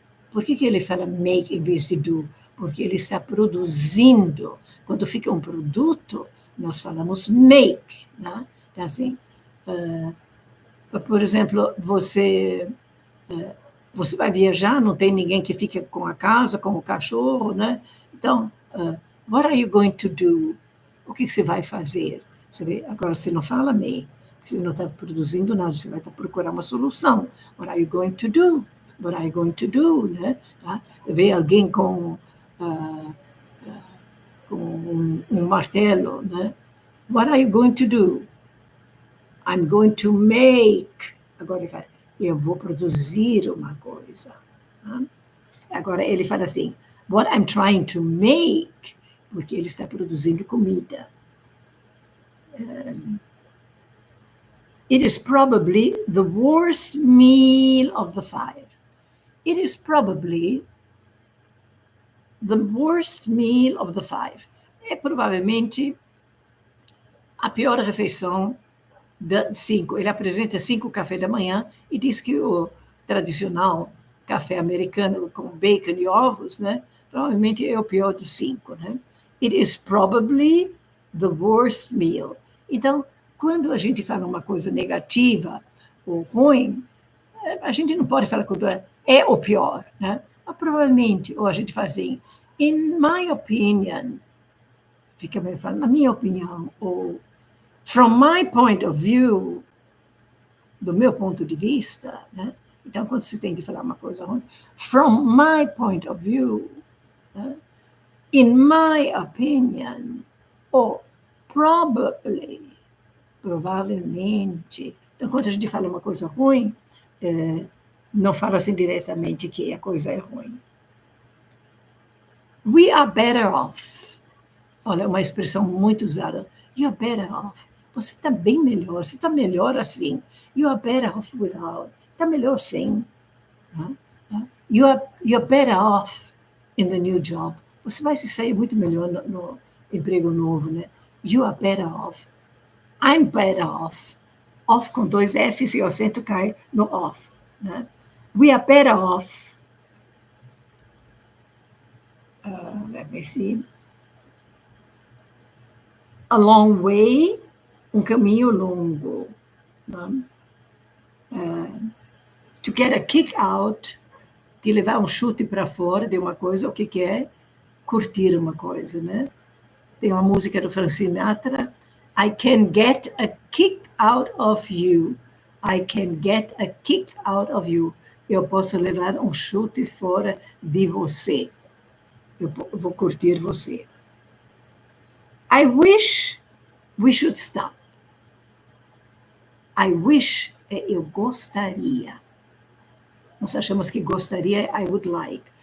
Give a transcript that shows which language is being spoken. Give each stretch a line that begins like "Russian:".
Portuguese: Por que ele fala make em vez de do? Porque ele está produzindo. Quando fica um produto, nós falamos make. Né? Então, assim, por exemplo, você vai viajar, não tem ninguém que fica com a casa, com o cachorro, né? Então,
English: what are you going to do?
Portuguese: O que você vai fazer? Você vê, agora você não fala make. Você não está produzindo nada, você vai estar procurando uma solução.
English: What are you going to do? What are you going to do?
Portuguese: Né? Tá? Vê alguém com um martelo, né?
English: What are you going to do? I'm going to make.
Portuguese: Agora ele fala, eu vou produzir uma coisa. Tá? Agora ele fala assim,
English: what I'm trying to make,
Portuguese: porque ele está produzindo comida.
English: It is probably the worst meal of the 5. It is probably the worst meal of the 5.
Portuguese: É provavelmente a pior refeição das 5. Ele apresenta 5 cafés da manhã e diz que o tradicional café americano com bacon e ovos, né, provavelmente é o pior dos 5. Né?
English: It is probably the worst meal.
Portuguese: Então, quando a gente fala uma coisa negativa ou ruim, a gente não pode falar que é o pior, né? Mas provavelmente, ou a gente faz assim,
English: in my opinion,
Portuguese: fica bem falando, na minha opinião, ou
English: from my point of view,
Portuguese: do meu ponto de vista, né? Então, quando você tem que falar uma coisa ruim,
English: from my point of view,
Portuguese: né?
English: In my opinion,
Portuguese: ou
English: probably,
Portuguese: provavelmente. Então, quando a gente fala uma coisa ruim, não fala assim diretamente que a coisa é ruim.
English: We are better off.
Portuguese: Olha, uma expressão muito usada.
English: You are better off.
Portuguese: Você está bem melhor, você está melhor assim.
English: You are better off without.
Portuguese: Está melhor sem.
English: You're better off in the new job.
Portuguese: Você vai se sair muito melhor no emprego novo, né?
English: You are better off. I'm better off.
Portuguese: Off com 2 Fs e o acento cai no off. Né?
English: We are better off. Let me see. A long way,
Portuguese: um caminho longo. Né?
English: To get a kick out,
Portuguese: de levar um chute para fora de uma coisa, o que é? Curtir uma coisa, né? Tem uma música do Frank Sinatra,
English: I can get a kick out of you. I can get a kick out of you.
Portuguese: Eu posso levar um chute fora de você. Eu vou curtir você.
English: I wish we should stop. I wish
Portuguese: é eu gostaria. Nós achamos que gostaria é
English: I would like.